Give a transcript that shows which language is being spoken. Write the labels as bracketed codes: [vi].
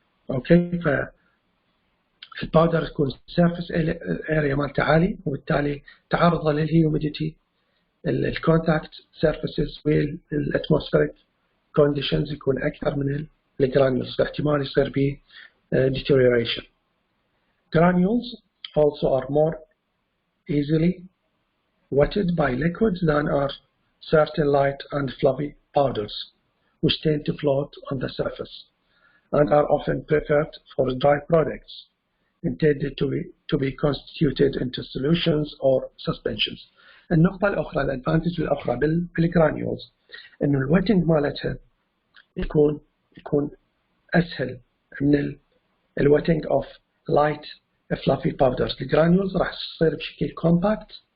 [ar] أوكي، فالباودر تكون سيرفيس اريا مالته عالي، وبالتالي تعرضه للهيوميديتي، الكونتاكت سيرفيسز والاتموسفيريك كونديشنز يكون أكثر من الجرانيولز، فاحتمال يصير به deterioration. [en] Granules also are more easily wetted by liquids than are certain light and fluffy powders, which tend to float on the surface and are often preferred for dry products intended to be constituted into solutions or suspensions. [ar] النقطة الأخرى الادفانتج الأخرى بالجرانيولز إنه الويتنج مالتها يكون أسهل من الويتنج [en] of light fluffy powders. [ar] الجرانيولز راح تصير بشكل compact